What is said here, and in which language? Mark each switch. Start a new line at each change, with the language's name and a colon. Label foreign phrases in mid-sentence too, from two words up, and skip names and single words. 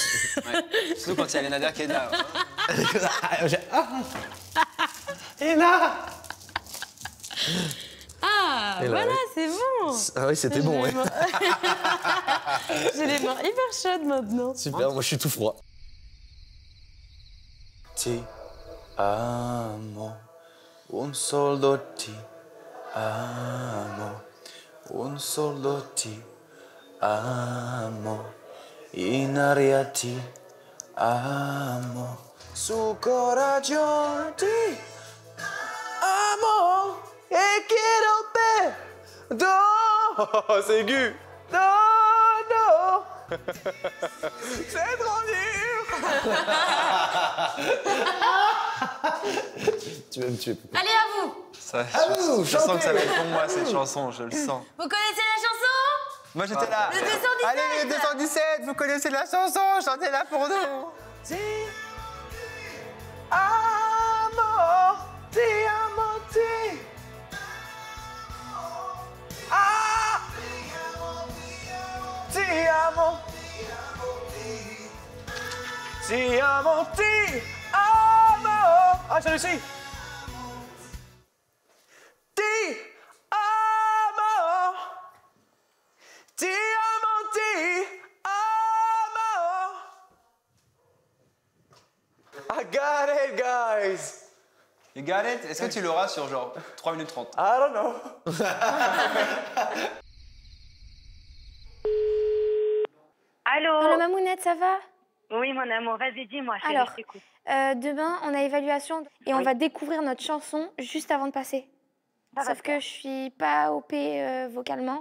French: Ouais. Surtout quand il y a Léna qui est là. Et là! Ah, Et là, voilà, ouais. c'est bon. Ah oui, c'était bon, ouais. J'ai les mains hyper chaudes maintenant. Super, moi je suis tout froid.
Italian: Ti amo, un soldo ti amo, un soldo ti amo, in aria ti amo, su coraggio ti Et
Spanish: quiero perdón.
French: Oh, c'est aigu. Non. C'est trop dur. Tu vas me tuer. Allez, à vous. Ça, vous, je sens chantez. que ça va être pour moi cette chanson, je le sens. Vous connaissez la chanson? Moi j'étais là. Le 217. Allez, le 217, vous connaissez la chanson, chantez-la pour nous.
Italian: Amor, ti amo, ti. Ah, ti amo. Ti amo, ti amo.
French: Ah, j'ai réussi.
Italian: Ti amo. Ti amo, ti amo.
English: I got it, guys. You got it?
French: Est-ce que tu l'auras sur genre 3 minutes 30?
English: I don't know.
French: Allô Mamounette, ça va? Oui, mon amour, vas-y, dis-moi, chérie, Alors, je t'écoute. demain, on a évaluation et on va découvrir notre chanson juste avant de passer. Sauf que je suis pas OP vocalement.